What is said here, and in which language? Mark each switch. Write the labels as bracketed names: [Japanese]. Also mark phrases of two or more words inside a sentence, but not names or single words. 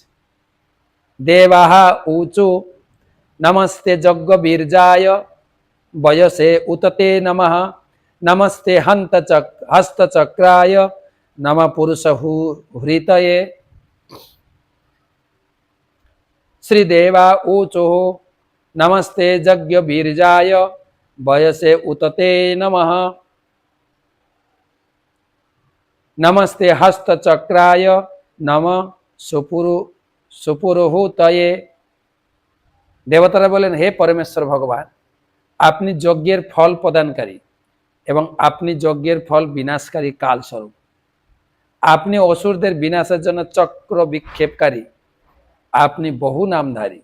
[Sanskrit] দেবাহা উচু নমস্তে যজ্ঞ বীর্যায় বয়সে উততে নমঃ, নমস্তে হস্তচক্রায় নম পুরুষ হৃতয়ে। শ্রীদেবা ऊचु नमस्ते यज्ञ बीर्जाय वयसे उतते नमः, नमस्ते हस्तचक्राय नम सुपुरुहूतये। [Bangla] দেবতারা বলেন, হে পরমেশ্বর ভগবান, আপনি যজ্ঞের ফল প্রদানকারী এবং আপনি যজ্ঞের ফল বিনাশকারী কালস্বরূপ। আপনি অসুরদের বিনাশের জন্য চক্র বিক্ষেপকারী, আপনি বহু নামধারী।